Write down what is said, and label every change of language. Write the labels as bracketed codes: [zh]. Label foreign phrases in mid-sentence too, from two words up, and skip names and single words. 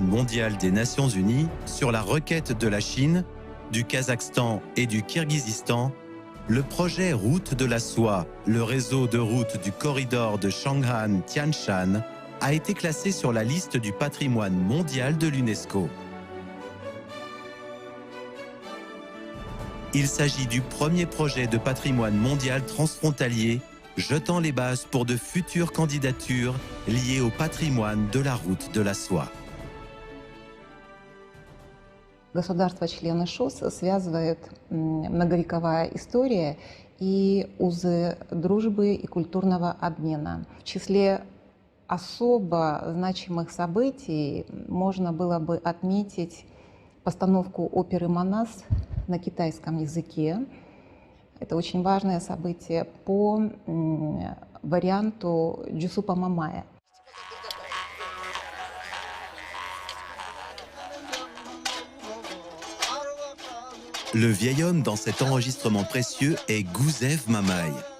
[fr] mondial des Nations Unies sur la requête de la Chine, du Kazakhstan et du Kirghizistan, le projet Route de la Soie, le réseau de routes du corridor de Chang'an-Tianshan, a été classé sur la liste du patrimoine mondial de l'UNESCO. Il s'agit du premier projet de patrimoine mondial transfrontalier jetant les bases pour de futures candidatures liées au patrimoine de la route de la soie. [ru] Государства-члены ШОС связывает многовековая история и узы дружбы и культурного обмена. В числе особо значимых событий можно было бы отметить постановку оперы «Манас» на китайском языке. Это очень важное событие по варианту Джусупа Мамая. [fr] Le vieil homme dans cet enregistrement précieux est Gusev Mamai.